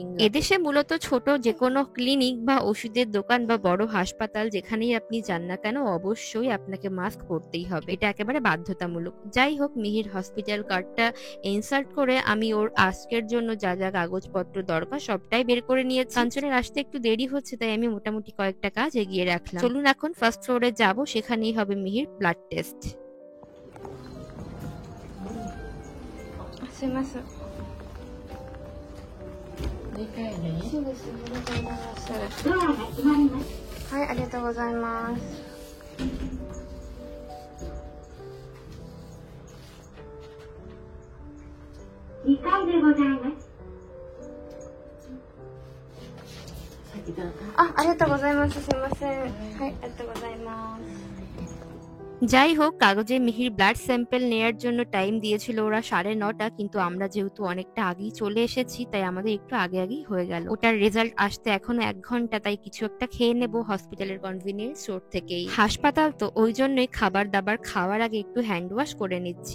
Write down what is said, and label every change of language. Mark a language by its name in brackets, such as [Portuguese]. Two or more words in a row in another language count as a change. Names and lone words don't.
[Bangla] এদেশে মূলত ছোট যে কোনো ক্লিনিক বা ওষুধের দোকান বা বড় হাসপাতাল যেখানেই আপনি যান না কেন, অবশ্যই আপনাকে মাস্ক পরতেই হবে, এটা একেবারে বাধ্যতামূলক। যাই হোক, মিহির হসপিটাল কার্ডটা ইনসার্ট করে আমি ওর আজকের জন্য যা যা কাগজপত্র দরকার সবটাই বের করে নিয়েছি। কাঞ্চনের আসতে একটু দেরি হচ্ছে, তাই আমি মোটামুটি কয়েকটা কাজ এগিয়ে রাখলাম। চলুন এখন ফার্স্ট ফ্লোরে যাবো, সেখানেই হবে মিহির [English] blood test. [Japanese] はい、ありがとうございます。2階でございます。ありがとうございます。すいません。はい、ありがとうございます。 [Bangla] যাই হোক, কাগজে মিহির [English] blood sample [Bangla] নেয়ার জন্য টাইম দিয়েছিল ওরা 9:30, কিন্তু আমরা যেহেতু অনেকটা আগেই চলে এসেছি তাই আমাদের একটু আগেই হয়ে গেল। ওটার রেজাল্ট আসতে এখনো 1 ঘন্টা, তাই কিছু একটা খেয়ে নেব হসপিটালের [English] convenience store [Bangla] থেকেই। হাসপাতাল তো, ওই জন্যই খাবার দাবার খাওয়ার আগে একটু [English] hand wash [Bangla] করে নিচ্ছি।